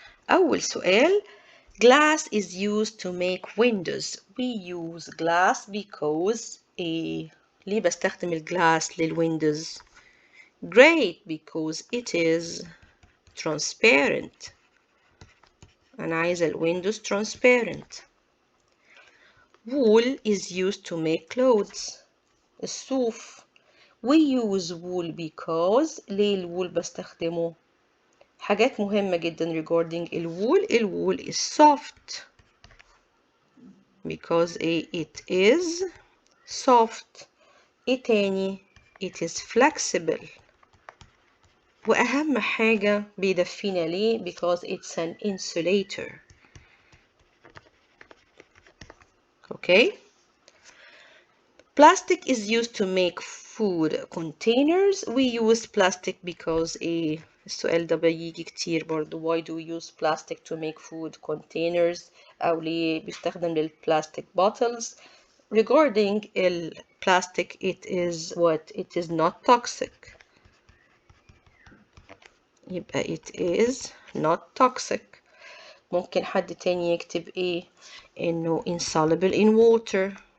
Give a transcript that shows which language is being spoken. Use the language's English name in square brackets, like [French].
[Arabic] أول سؤال. [English] Glass is used to make windows. We use glass because [Arabic] ليه بستخدم الجلاس للويندوز؟ [English] Great, because it is transparent. [Arabic] أنا عايزة الويندوز [English] transparent. Wool is used to make clothes. [Arabic] الصوف. [English] We use wool because. [Arabic] ليه الwool بستخدمه؟ حاجات مهمة جدا [English] regarding [Arabic] الwool. [English] الwool is soft. Because it is soft. [Arabic] إيه تاني؟ [English] it is flexible. [Arabic] وأهم حاجة بيدفينا ليه؟ [English] because it's an insulator. Okay. Plastic is used to make food containers. We use plastic because [Arabic] السؤال ده بيجي كتير برضو. [English] Why do we use plastic to make food containers؟ [Arabic] أو ليه بيستخدم [English] للplastic bottles؟ Regarding plastic, it is what? It is not toxic. [Arabic] يبقى [English] it is not toxic. [Arabic] ممكن حد تاني يكتب إيه؟ إنه [English] insoluble in water.